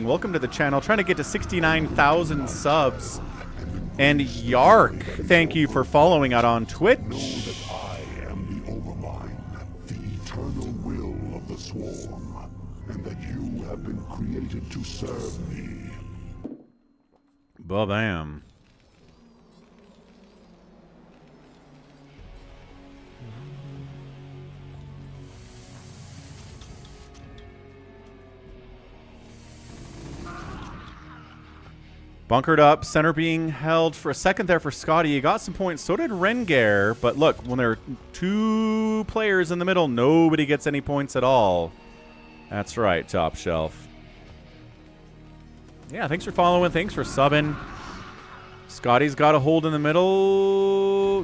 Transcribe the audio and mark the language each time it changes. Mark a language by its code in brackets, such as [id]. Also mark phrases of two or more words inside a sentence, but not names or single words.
[en] Welcome to the channel. Trying to get to 69,000 subs. And Yark, thank you for following out on Twitch. Know that I am the Overmind, the eternal will of the Swarm, and that you have been created to serve me. Ba-bam. Bunkered up, center being held for a second there for Scotty. He got some points, so did Rengar. But look, when there are two players in the middle, nobody gets any points at all. That's right, Top Shelf. Yeah, thanks for following. Thanks for subbing. Scotty's got a hold in the middle.